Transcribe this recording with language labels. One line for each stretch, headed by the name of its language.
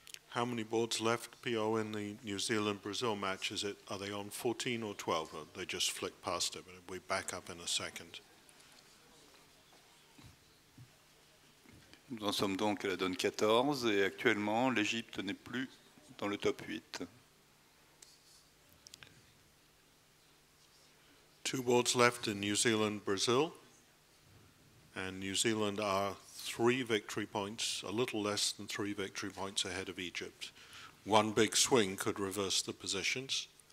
English: How many boards left, PO, in the New Zealand-Brazil match? Are they on 14 or 12? Or they just flick past it, but we back up in a second.
French: Nous en sommes donc à la donne 14 et actuellement l'Égypte n'est plus dans le top 8.
English: 2 boards left in New Zealand-Brazil, and New Zealand are 3 victory points, a little less than 3 victory points ahead of Egypt. One big swing could reverse the positions.